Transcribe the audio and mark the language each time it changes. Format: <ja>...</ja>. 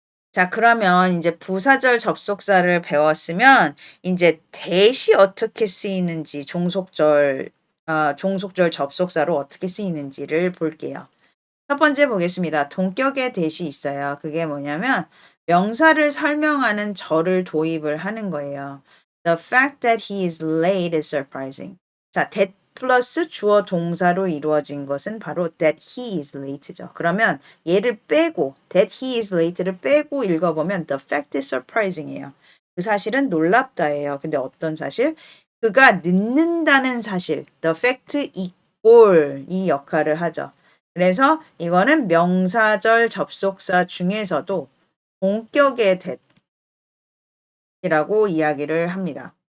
<ko>자, 그러면 이제 부사절 접속사를 배웠으면 이제 대시 어떻게 쓰이는지 종속절 접속사로 어떻게 쓰이는지를 볼게요. 첫 번째 보겠습니다. 동격의 대시 있어요. 그게 뭐냐면 명사를 설명하는 절을 도입을 하는 거예요.</ko> <en>The fact that he is late is surprising.</en> <ko>자, that 플러스 주어 동사로 이루어진 것은 바로</ko> <en>that he is late</en> <ko>죠. 그러면 얘를 빼고</ko> <en>that he is late</en> <ko>를 빼고 읽어보면</ko> <en>the fact is surprising</en> <ko>이에요. 그 사실은 놀랍다예요. 근데 어떤 사실? 그가 늦는다는 사실,</ko> <en>the fact equal</en> <ko>이 역할을 하죠. 그래서 이거는 명사절 접속사 중에서도 본격의 that이라고 이야기를 합니다.</ko>